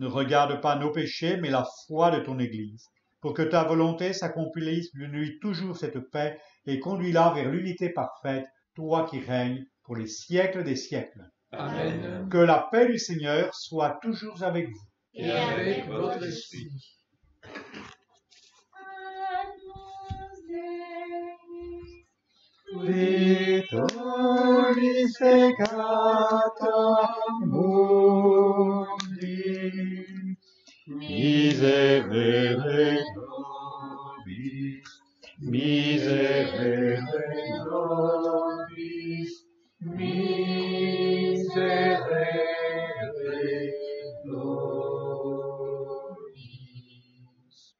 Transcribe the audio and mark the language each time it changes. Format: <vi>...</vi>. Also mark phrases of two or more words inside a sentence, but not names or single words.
<fr>Ne regarde pas nos péchés, mais la foi de ton Église, pour que ta volonté s'accomplisse, lui toujours cette paix, et conduis-la vers l'unité parfaite, toi qui règnes pour les siècles des siècles. Amen. Que la paix du Seigneur soit toujours avec vous. Et avec votre esprit.</fr> <la>Vitoris peccata mundi, miserere nobis, miserere nobis, miserere nobis.</la>